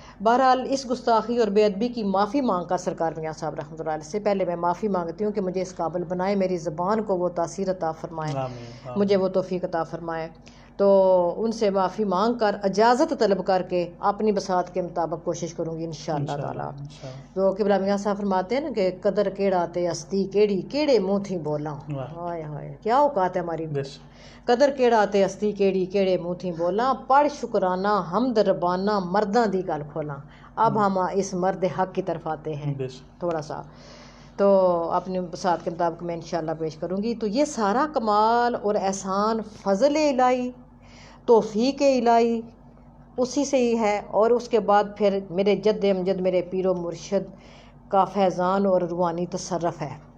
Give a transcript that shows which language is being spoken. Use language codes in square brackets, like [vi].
[ur] بہرحال اس گستاخی اور بے ادبی کی معافی مانگ کر سرکار میاں صاحب رحمۃ اللہ علیہ سے پہلے میں معافی مانگتی ہوں کہ مجھے اس قابل بنائے، میری زبان کو وہ تاثیر عطا فرمائے، مجھے وہ توفیق عطا فرمائے. تو ان سے معافی مانگ کر اجازت طلب کر کے اپنی بساط کے مطابق کوشش کروں گی انشاءاللہ تعالیٰ. تو قبلہ میاں صاحب فرماتے ہیں نا کہ [pa] قدر کیڑا تے ہستی کیڑی کیڑے منہ تھی بولاں. [ur] ہائے ہائے کیا اوقات ہے ہماری. [pa] قدر کیڑا تے ہستی کیڑی کیڑے منہ تھی بولاں، پڑھ شکرانہ حمد ربانہ مرداں دی گل کھولاں. [ur] اب ہم اس مرد حق کی طرف آتے ہیں تھوڑا سا، تو اپنی بساط کے مطابق میں انشاءاللہ پیش کروں گی. تو یہ سارا کمال اور احسان فضل الہی، توفیق الہی اسی سے ہی ہے، اور اس کے بعد پھر میرے جد امجد میرے پیر و مرشد کا فیضان اور روحانی تصرف ہے.